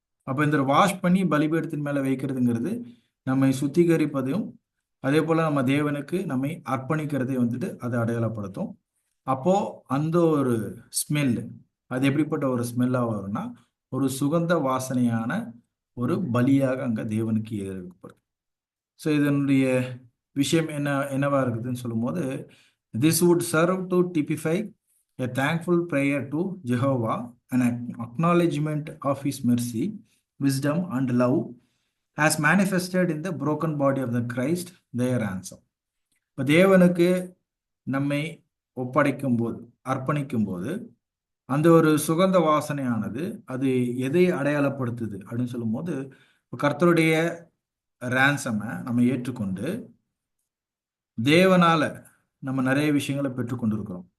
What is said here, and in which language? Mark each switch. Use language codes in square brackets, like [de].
[ta] அப்போ இந்த வாஷ் பண்ணி பலிபீடத்தின் மேலே வைக்கிறதுங்கிறது நம்மை சுத்திகரிப்பதையும் அதே போல் நம்ம தேவனுக்கு நம்மை அர்ப்பணிக்கிறதை வந்துட்டு அதை அடையாளப்படுத்தும். அப்போ அந்த ஒரு ஸ்மெல் அது எப்படிப்பட்ட ஒரு ஸ்மெல்லாக வரும்னா ஒரு சுகந்த வாசனையான ஒரு பலியாக அங்கே தேவனுக்கு ஏற்படுது. ஸோ இதனுடைய விஷயம் என்னவா இருக்குதுன்னு சொல்லும்போது [en] This would serve to typify a thankful prayer to Jehovah, an acknowledgement of his mercy, wisdom and love as manifested in the broken body of the Christ, their ransom. [ta] இப்போ தேவனுக்கு நம்மை ஒப்படைக்கும் போது அர்ப்பணிக்கும் போது அந்த ஒரு சுகந்த வாசனையானது அது எதை அடையாளப்படுத்துது அப்படின்னு சொல்லும்போது கர்த்தருடைய ரேன்சமை நம்ம ஏற்றுக்கொண்டு தேவனால நம்ம நிறைய விஷயங்களை பெற்றுக்கொண்டிருக்கிறோம்.